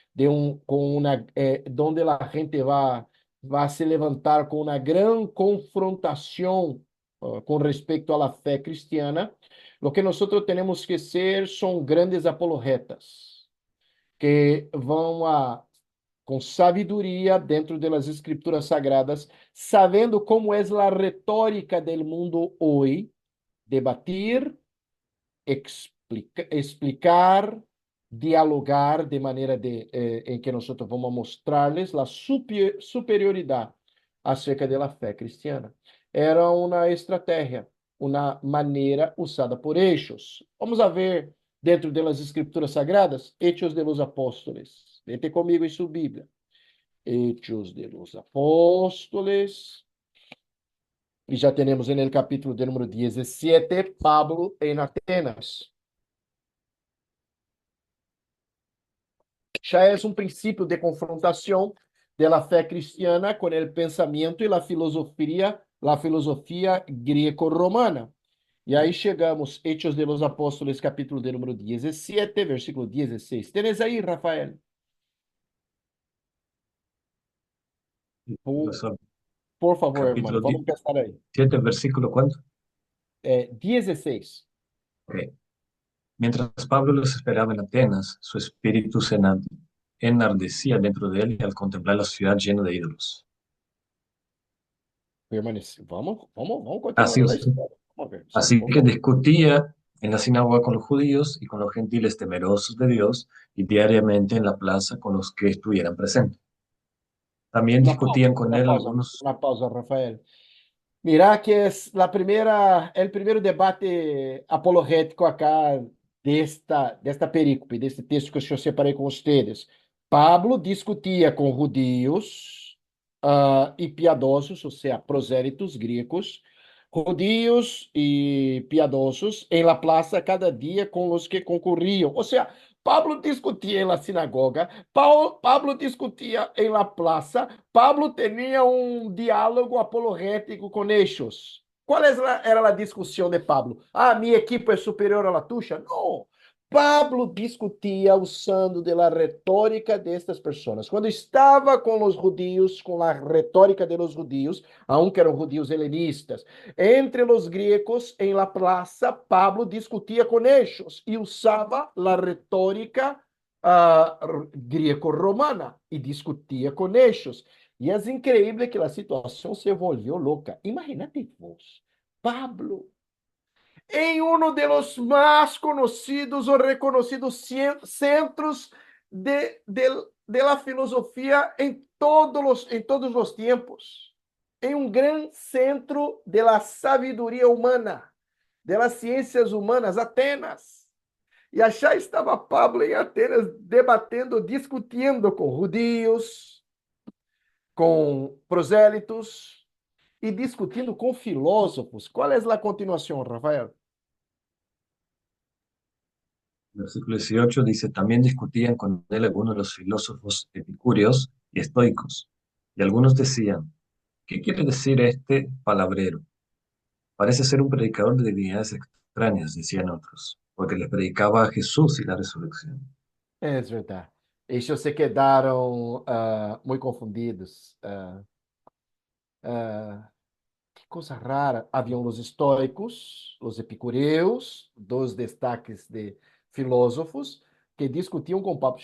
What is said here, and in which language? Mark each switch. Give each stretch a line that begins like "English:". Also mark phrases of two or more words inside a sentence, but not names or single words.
Portuguese: onde a gente vai se levantar com uma grande confrontação com respeito à fé cristiana, o que nós temos que ser são grandes apologetas, que vão com sabedoria dentro das escrituras sagradas, sabendo como é a retórica do mundo hoje, debatir, explicar, dialogar de maneira em que nós vamos mostrar-lhes a superioridade acerca da fé cristiana. Era uma estratégia, uma maneira usada por Hechos.
Spanish: Vamos a ver
Portuguese: dentro das escrituras sagradas, Hechos de los Apóstoles. Vente comigo em sua Bíblia. Hechos de los Apóstoles. E já temos no capítulo de número 17, Pablo em Atenas. Já é um princípio de confrontação da fé cristiana com o pensamento e a filosofia greco-romana. E aí chegamos, Hechos de los Apóstoles, capítulo de número 17, versículo 16. Tens aí, Rafael? Por favor, hermano, Capítulo vamos começar aí. 7,
Spanish: versículo ¿cuánto? 16. Ok. Mientras Pablo los esperaba en Atenas, su espíritu se enardecía dentro de él al contemplar la ciudad llena de ídolos.
Portuguese: Permanece. Vamos continuar
Spanish: Así,
Portuguese: a história. Vamos ver.
Spanish: así
Portuguese: Por
Spanish: que
Portuguese: favor.
Spanish: discutía en la sinagoga con los judíos y con los gentiles temerosos de Dios y diariamente en la plaza con los que estuvieran presentes. También discutían con él algunos...
Portuguese: Uma pausa, Rafael. Mira que é o primeiro debate apologético acá desta perícope, deste texto que eu separei com vocês. Pablo discutia com judeus e piedosos, ou seja, prosélitos gregos, judeus e piedosos em
Spanish: la plaza
Portuguese: cada dia com os que concorriam. Ou seja, Pablo discutia na sinagoga, Pablo discutia em
Spanish: la plaza,
Portuguese: Pablo tinha um diálogo apologético com eles. Qual era a discussão de Pablo? Ah, minha equipe é superior à tua? Não. Pablo discutia usando da retórica destas pessoas. Quando estava com os judeus, com a retórica
Spanish: de los
Portuguese: judeus, aunque eram judeus helenistas, entre os gregos, em
Spanish: la plaza,
Portuguese: Pablo discutia com eles e usava a retórica greco-romana e discutia com eles. E é incrível que a situação se volviu louca.
Spanish: Imagínate vos, Pablo,
Portuguese: em um dos mais conhecidos ou reconhecidos centros
Spanish: de la
Portuguese: filosofia em todos os tempos, em um grande centro
Spanish: de la
Portuguese: sabedoria humana,
Spanish: de las
Portuguese: ciências humanas, Atenas. E já estava Pablo em Atenas debatendo, discutindo com judeus, com prosélitos e discutindo com filósofos. Qual é a continuação, Rafael?
Spanish: Versículo 18 dice, también discutían con él algunos de los filósofos epicúreos y estoicos, y algunos decían, ¿qué quiere decir este palabrero? Parece ser un predicador de divinidades extrañas, decían otros, porque les predicaba a Jesús y la resurrección.
Portuguese: É verdade. Eles se quedaram muito confundidos. Que coisa rara. Haviam os estoicos, os epicureus, dois destaques de filósofos, que discutiam com Pablo.